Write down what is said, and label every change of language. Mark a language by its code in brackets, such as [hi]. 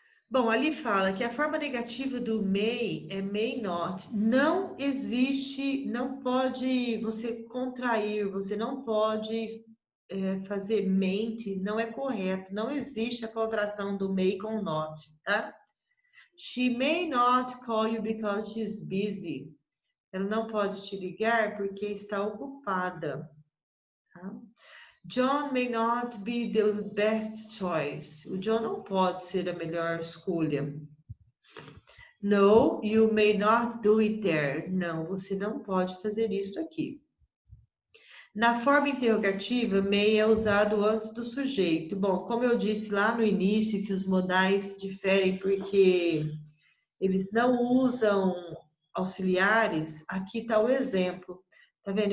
[pt] Bom, ali fala que a forma negativa do may é may not. Não existe, não pode você contrair, você não pode fazer mente, não é correto. Não existe a contração do may com not, tá? [en] She may not call you because she's busy. [pt] Ela não pode te ligar porque está ocupada, tá? [en] John may not be the best choice. [pt] O John não pode ser a melhor escolha. [en] No, you may not do it there. [pt] Não, você não pode fazer isso aqui. Na forma interrogativa, may é usado antes do sujeito. Bom, como eu disse lá no início, que os modais diferem porque eles não usam auxiliares, aqui está o exemplo. Tá vendo?